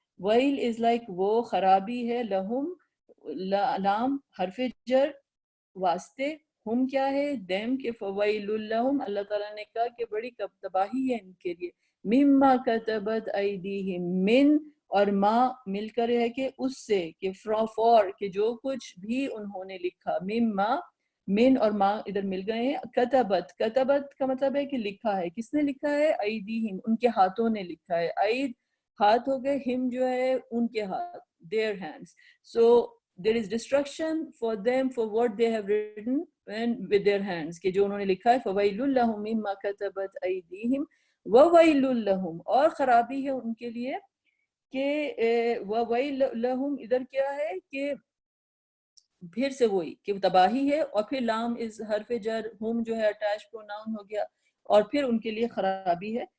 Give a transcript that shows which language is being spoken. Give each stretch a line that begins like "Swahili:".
Urdu: Well
English: is like
Urdu: وہ خرابی ہے، لہم، لام حرف جر، واسطے، ہم کیا ہے؟ دیم، کہ فویل لہم، اللہ تعالیٰ نے کہا کہ بڑی تباہی ہے ان کے لیے، مما کتبت ایدیہم، من اور ما مل کر ہے کہ اس سے، کہ فار کہ جو کچھ بھی انہوں نے لکھا، مما من اور ما ادھر مل گئے ہیں. کتبت, کتبت کا مطلب ہے کہ لکھا ہے. کس نے لکھا ہے؟ ایدیہم, ان کے ہاتھوں نے لکھا ہے. اید ہاتھ ہو گئے, ہم جو ہے ان کے ہاتھ,
English: their hands. So there is destruction for them for what they have written and with their hands,
Urdu: کہ جو انہوں نے لکھا ہے.
Arabic: فَوَيْلٌ لَهُم مِّمَّا كَتَبَتْ أَيْدِيهِمْ وَوَيْلٌ لَهُم,
Urdu: اور خرابی ہے ان کے لیے کہ وَوَيْلٌ لَهُم ادھر کیا ہے کہ پھر سے وہی کہ تباہی ہے, اور پھر لام از حرف جر, ہم جو ہے اٹیچ پروناؤن ہو گیا, اور پھر ان کے لیے خرابی ہے.